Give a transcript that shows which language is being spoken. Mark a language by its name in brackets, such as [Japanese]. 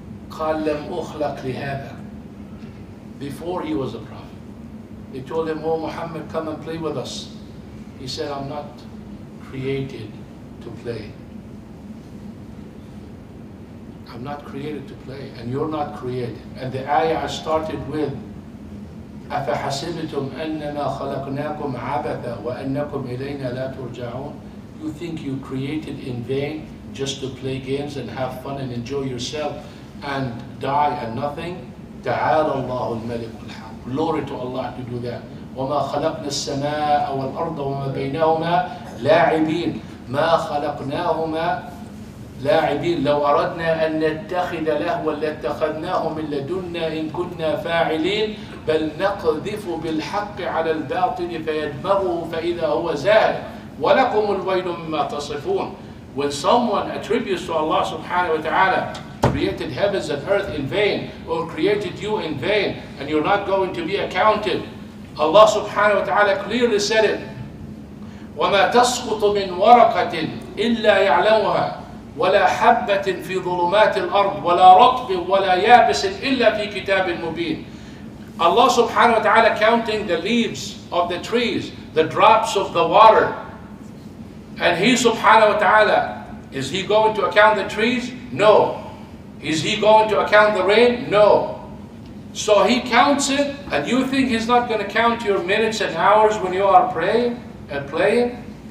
[Arabic] قال لم أخلق لهذا. [English] Before he was a prophet, they told him, "Oh Muhammad, come and play with us." He said, "I'm not created to play. I'm not created to play, and you're not created." And the ayah I started with, [Arabic] أَفَحَسِبْتُمْ أَنَّمَا خَلَقْنَاكُمْ عَبَثًا وَأَنَّكُمْ إِلَيْنَا لَا تُرْجَعُونَ. [English] You think you created in vain just to play games and have fun and enjoy yourself and die and nothing? [Arabic] تَعَالَى اللَّهُ الْمَلِكُ الْحَقُّ. [English] Glory to Allah to do that. [Arabic] وَمَا خَلَقْنَا السَّمَاءَ وَالْأَرْضَ وَمَا بَيْنَهُمَا لَاعِبِينَ مَا خَلَقْنَاهُمَا لاعبين لو أردنا أن نتخذ لهوا لاتخذناه من لدنا إن كنا فاعلين بل نقذف بالحق على الباطل فيدمغه فإذا هو زاهق ولكم الويل مما تصفون. [English] When someone attributes to Allah subhanahu wa ta'ala created heavens and earth in vain, or created you in vain, and you're not going to be accounted, Allah subhanahu wa ta'ala clearly said it. [Arabic] وَمَا تَسْقُطُ مِنْ وَرَقَةٍ إِلَّا يَعْلَمُهَا ولا حبة في ظلمات الأرض ولا رطب ولا يابس إلا في كتاب مبين. [English] Allah subhanahu wa ta'ala counting the leaves of the trees, the drops of the water. And He subhanahu wa ta'ala, is He going to account the trees? No. Is He going to account the rain? No. So He counts it, and you think He's not going to count your minutes and hours when you are praying and playing?